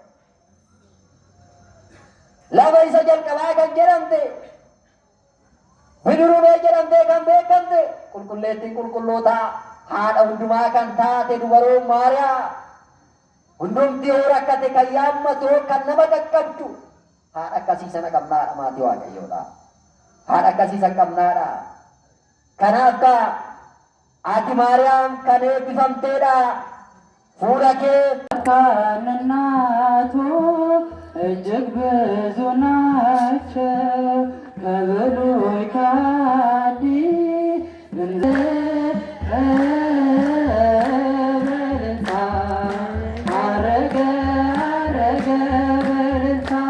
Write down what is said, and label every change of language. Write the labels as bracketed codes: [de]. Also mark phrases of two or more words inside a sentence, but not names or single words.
[om] Laba isa jalqabaa kan jedhamte bidiruu jedhamte kan beekamte qulqulleettiin qulqullootaa haadha hundumaa kan taate dubaroo Maariyaam hundumti yoo rakkate kan yaammatu kan nama qaqqabdu haadha akkasii sana qabnaadha maatii Waaqayyoodha. Haadha akkasii sana qabnaadha. Kanaaf ati Maariyaam kan eebbifamteedha. Fuula kee [am] kan እናቱ እጅግ ብዙ ናቸው ከብሉይ ከአዲስ በልልታ አረገ አረገ በልልታ